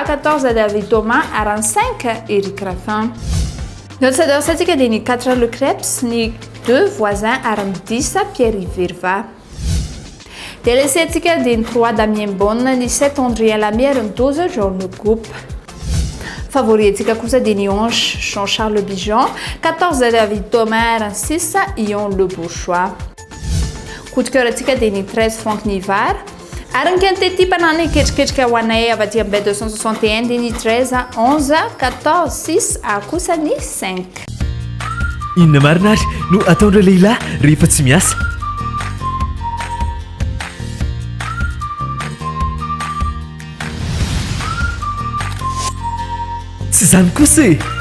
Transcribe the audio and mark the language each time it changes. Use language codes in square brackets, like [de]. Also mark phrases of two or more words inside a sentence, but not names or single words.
[mg] 14 David Thomas ary 5 Eric Raffin ny otsadasa antsika dia ny 4 Le Creps ny 2 Voisin ary ny 10 Pierre Verva telese antsika dia ny 3 Damien Bonne ny 7 Andrien Lamy ary ny 12 John Le Coupe favori antsika kosa dia ny 11 Jean-Charles Le Pigeon 14 David Thomas ary 6 Ion Le Bourgeois [fr] coup de cœur [mg] antsika dia ny 13 Franck Nivard Ary ny [fr] quintet type [mg] anany ketriketrika ho anay avy aty amin'ny 261 dia ny 13 11 14 6 kosa ny 5. Inona marina ary no ataondreo lehilahy rehefa tsy miasa? Tsy zany kosa e!